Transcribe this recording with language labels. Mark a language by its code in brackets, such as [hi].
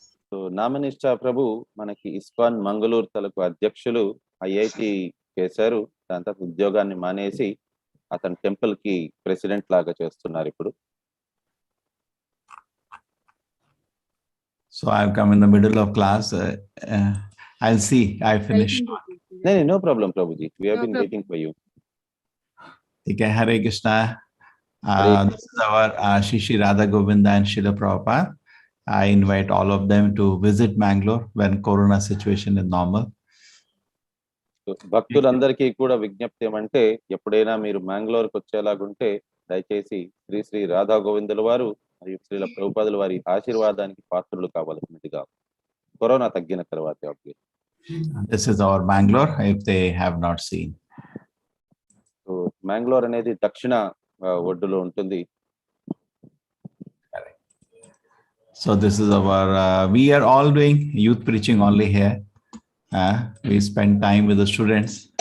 [te] So నామనిష్ఠా ప్రభు మనకి ISKCON Mangaluru తలకు అధ్యక్షులు, ఐఐటి చేశారు, దాని తర్వాత ఉద్యోగాన్ని మానేసి అతను టెంపుల్ కి ప్రెసిడెంట్ లాగా చేస్తున్నారు ఇప్పుడు. [en] So I've come in the middle of class. I'll see. I finished. No problem, Prabhuji. We have been waiting for you. Okay, Hare Krishna. This is our Shishi Radha Govinda and Srila Prabhupada. I invite all of them to visit Mangalore when Corona situation is normal. [te] భక్తులందరికీ కూడా విజ్ఞప్తి ఏమంటే ఎప్పుడైనా మీరు మ్యాంగ్లూర్కి వచ్చేలాగుంటే దయచేసి శ్రీ శ్రీ రాధా గోవిందుల వారు మరియు శ్రీల ప్రభుపాదుల వారి ఆశీర్వాదానికి పాత్రులు కావాల్సినదిగా కరోనా తగ్గిన తర్వాత. [en] This is our Mangalore if they have not seen. [te] So Mangalore అనేది దక్షిణ ఒడ్డులో ఉంటుంది. [en] So this is our we are all doing youth preaching only here. We spend time with the students.